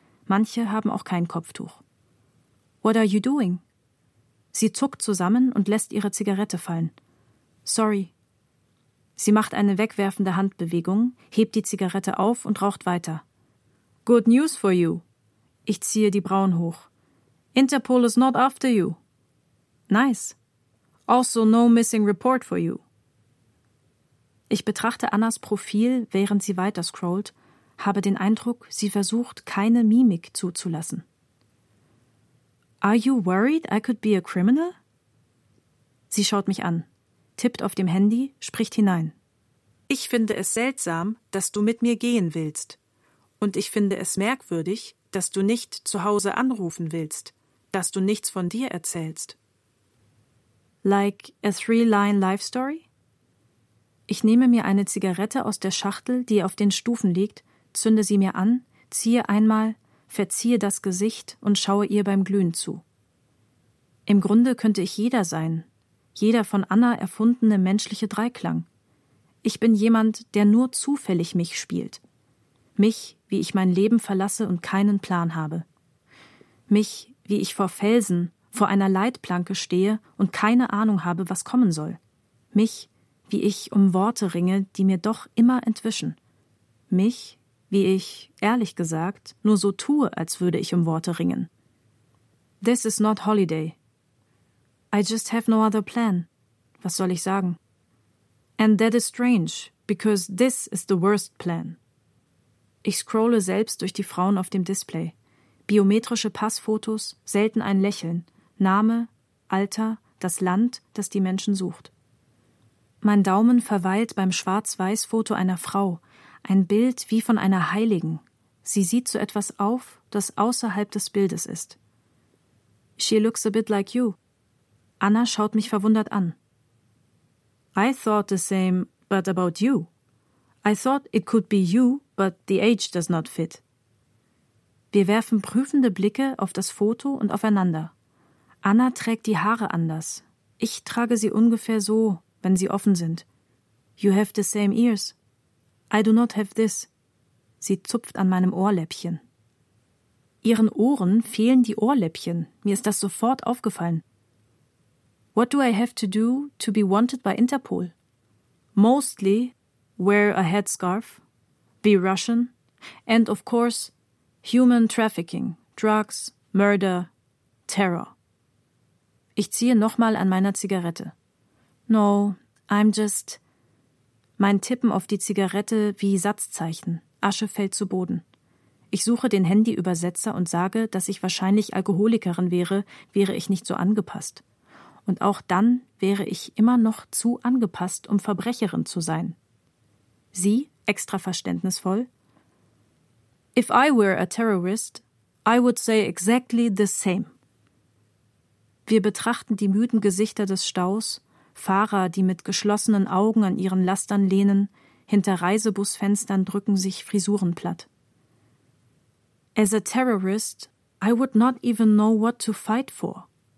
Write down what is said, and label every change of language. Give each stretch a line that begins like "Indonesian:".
German: Manche haben auch kein Kopftuch.
English: What are you doing?
German: Sie zuckt zusammen und lässt ihre Zigarette fallen. Sorry. Sie macht eine wegwerfende Handbewegung, hebt die Zigarette auf und raucht weiter.
English: Good news for you.
German: Ich ziehe die Brauen hoch.
English: Interpol is not after you. Nice. Also no missing report for you.
German: Ich betrachte Annas Profil, während sie weiter scrollt, habe den Eindruck, sie versucht, keine Mimik zuzulassen.
English: Are you worried I could be a criminal?
German: Sie schaut mich an, tippt auf dem Handy, spricht hinein. Ich finde es seltsam, dass du mit mir gehen willst. Und ich finde es merkwürdig, dass du nicht zu Hause anrufen willst, dass du nichts von dir erzählst.
English: Like a 3-Line-Life-Story?
German: Ich nehme mir eine Zigarette aus der Schachtel, die auf den Stufen liegt, zünde sie mir an, ziehe einmal, verziehe das Gesicht und schaue ihr beim Glühen zu. Im Grunde könnte ich jeder sein, jeder von Anna erfundene menschliche Dreiklang. Ich bin jemand, der nur zufällig mich spielt. Mich, wie ich mein Leben verlasse und keinen Plan habe. Mich, wie ich vor Felsen, vor einer Leitplanke stehe und keine Ahnung habe, was kommen soll. Mich, wie ich um Worte ringe, die mir doch immer entwischen. Mich, wie ich, ehrlich gesagt, nur so tue, als würde ich um Worte ringen.
English: This is not holiday. I just have no other plan.
German: Was soll ich sagen?
English: And that is strange, because this is the worst plan.
German: Ich scrolle selbst durch die Frauen auf dem Display. Biometrische Passfotos, selten ein Lächeln, Name, Alter, das Land, das die Menschen sucht. Mein Daumen verweilt beim Schwarz-Weiß-Foto einer Frau, ein Bild wie von einer Heiligen. Sie sieht so etwas auf, das außerhalb des Bildes ist.
English: She looks a bit like you.
German: Anna schaut mich verwundert an.
English: I thought the same, but about you. I thought it could be you, but the age does not fit.
German: Wir werfen prüfende Blicke auf das Foto und aufeinander. Anna trägt die Haare anders. Ich trage sie ungefähr so, wenn sie offen sind.
English: You have the same ears. I do not have this.
German: Sie zupft an meinem Ohrläppchen. Ihren Ohren fehlen die Ohrläppchen. Mir ist das sofort aufgefallen.
English: What do I have to do to be wanted by Interpol? Mostly wear a headscarf, be Russian, and of course human trafficking, drugs, murder, terror.
German: Ich ziehe nochmal an meiner Zigarette.
English: No, I'm just...
German: Mein Tippen auf die Zigarette wie Satzzeichen. Asche fällt zu Boden. Ich suche den Handyübersetzer und sage, dass ich wahrscheinlich Alkoholikerin wäre, wäre ich nicht so angepasst. Und auch dann wäre ich immer noch zu angepasst, um Verbrecherin zu sein. Sie, extra verständnisvoll.
English: If I were a terrorist, I would say exactly the same.
German: Wir betrachten die müden Gesichter des Staus, Fahrer, die mit geschlossenen Augen an ihren Lastern lehnen, hinter Reisebusfenstern drücken sich Frisuren platt.
English: As a terrorist, I would not even know what to fight for.